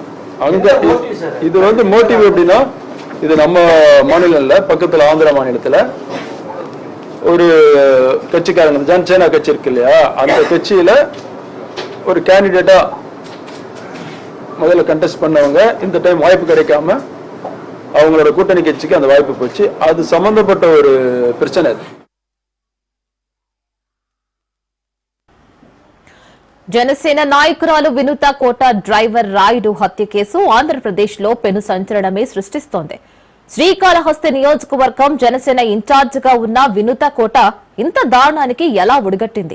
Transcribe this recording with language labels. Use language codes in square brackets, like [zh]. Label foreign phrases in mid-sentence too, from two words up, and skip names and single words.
[ta] அங்கே இது வந்து மோட்டிவ் எப்படின்னா, இது நம்ம மாநிலம் இல்லை, பக்கத்தில் ஆந்திரா மாநிலத்தில் ஒரு கட்சிக்காரங்க ஜனசேனா கட்சி இருக்கு இல்லையா, அந்த கட்சியில் ஒரு கேண்டிடேட்டாக முதல்ல கண்டெஸ்ட் பண்ணவங்க இந்த டைம் வாய்ப்பு கிடைக்காம அவங்களோட கூட்டணி கட்சிக்கு அந்த வாய்ப்பு போச்சு. அது சம்பந்தப்பட்ட ஒரு பிரச்சனை. அது [te] జనసేన నాయకురాలు వినూత కోట డ్రైవర్ రాయుడు హత్య కేసు ఆంధ్రప్రదేశ్ లో పెను సంచలనమే సృష్టిస్తోంది. శ్రీకాళహస్తి నియోజకవర్గం జనసేన ఇన్ఛార్జ్ గా ఉన్న వినూత కోట ఇంత దారుణానికి ఎలా ఒడిగట్టింది?